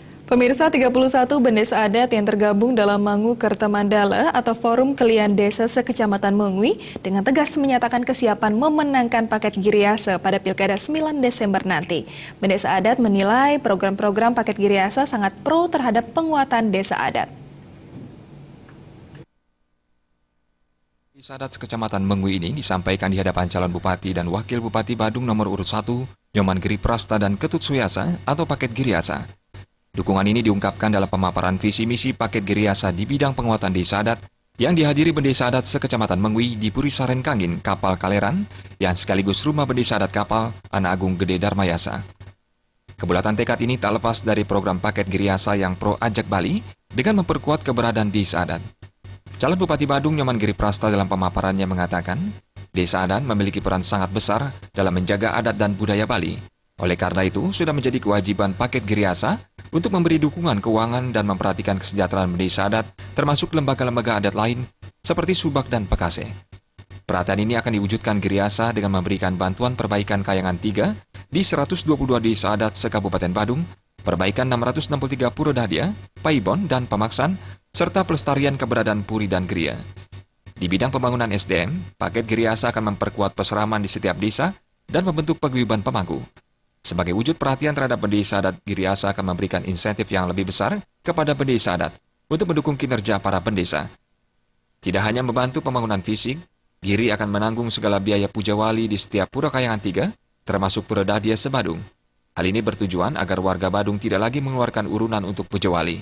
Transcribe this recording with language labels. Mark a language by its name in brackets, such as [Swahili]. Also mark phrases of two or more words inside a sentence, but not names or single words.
[Indonesian] Pemirsa, 31 bendesa adat yang tergabung dalam Mangu Kertemandala atau Forum Kelian Desa Sekecamatan Mengwi dengan tegas menyatakan kesiapan memenangkan paket Giriasa pada Pilkada 9 Desember nanti. Bendesa adat menilai program-program paket Giriasa sangat pro terhadap penguatan desa adat. Desa adat Sekecamatan Mengwi ini disampaikan di hadapan calon bupati dan wakil bupati Badung nomor urut 1, Nyoman Giri Prasta dan Ketut Suyasa atau paket Giriasa. Dukungan ini diungkapkan dalam pemaparan visi misi paket Giriasa di bidang penguatan desa adat yang dihadiri bendesa adat Sekecamatan Mengwi di Puri Saren Kangin, Kapal Kaleran, yang sekaligus rumah bendesa adat Kapal, Anak Agung Gede Darmayasa. Kebulatan tekad ini tak lepas dari program paket Giriasa yang pro ajak Bali dengan memperkuat keberadaan desa adat. Calon Bupati Badung Nyoman Giri Prasta dalam pemaparannya mengatakan, desa adat memiliki peran sangat besar dalam menjaga adat dan budaya Bali. Oleh karena itu, sudah menjadi kewajiban paket Giriasa untuk memberi dukungan keuangan dan memperhatikan kesejahteraan desa adat, termasuk lembaga-lembaga adat lain seperti Subak dan Pekase. Perhatian ini akan diwujudkan Giriasa dengan memberikan bantuan perbaikan Kayangan 3 di 122 desa adat se-Kabupaten Badung, perbaikan 663 Pura Dadia, Paibon, dan Pamaksan, serta pelestarian keberadaan Puri dan Geria. Di bidang pembangunan SDM, paket Giriasa akan memperkuat peseraman di setiap desa dan membentuk paguyuban pemangku. Sebagai wujud perhatian terhadap bendesa adat, Giriasa akan memberikan insentif yang lebih besar kepada bendesa adat untuk mendukung kinerja para bendesa. Tidak hanya membantu pembangunan fisik, Giri akan menanggung segala biaya puja wali di setiap Pura Kayangan 3, termasuk Pura Dadia se-Badung. Hal ini bertujuan agar warga Badung tidak lagi mengeluarkan urunan untuk puja wali.